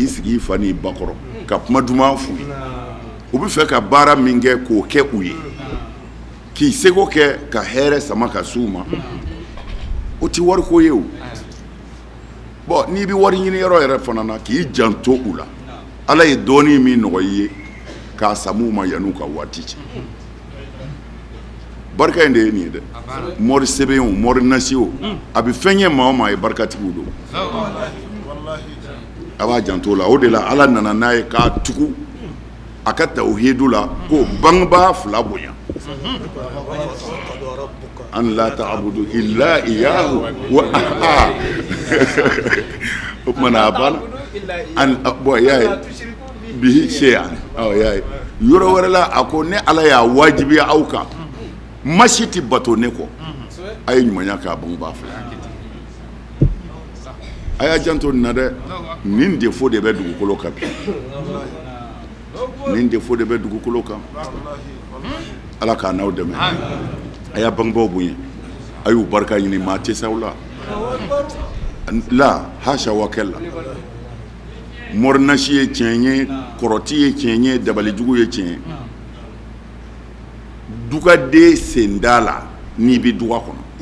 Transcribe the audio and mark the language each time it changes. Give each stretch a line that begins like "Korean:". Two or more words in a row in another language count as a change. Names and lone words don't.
Bambara: sigi i fa n'i ba kɔrɔ ka kuma duman f'u ye u bɛ fɛ ka baara min kɛ k'o kɛ u ye k'i seko kɛ ka hɛrɛ sama ka s'u ma o ti wari ko ye o bon n'i bɛ wari ɲini yɔrɔ yɛrɛ fana na k'i janto u la ala ye dɔɔnin min nɔgɔya i ye k'a samu ma yan'u ka waati cɛ barika in de ye nin ye dɛ mɔri sɛbɛn o mɔri nasi o a bɛ fɛn ɲɛ maa o maa ye barikatigiw don a b'a janto la o de la ala nana n'a ye k'a tugu a ka tawhidu la ko bangebaa fila bonya an la
Arabic: تعبدوا إلا إياه
Bambara: wa o kumana a banna bon y'a ye
Arabic: به شيئا
Bambara: y'a ye yɔrɔ wɛrɛ la a ko ne ala y'a wajibiya aw kan masi tɛ bato ne kɔ a ye ɲumanya k'a bangebaa fila a y'a janto nin na dɛ nin defo de bɛ dugukolo kan bi nin defo de bɛ dugukolo kan ala k'a n'aw dɛmɛ a y'a bangebaaw bonya a y'u barika ɲini maa tɛ s'aw la hasha wa kɛla mɔrinasi ye tiɲɛ ye kɔrɔti ye tiɲɛ ye dabalijugu ye tiɲɛ ye dugaden sen da la n'i bɛ duga kɔnɔ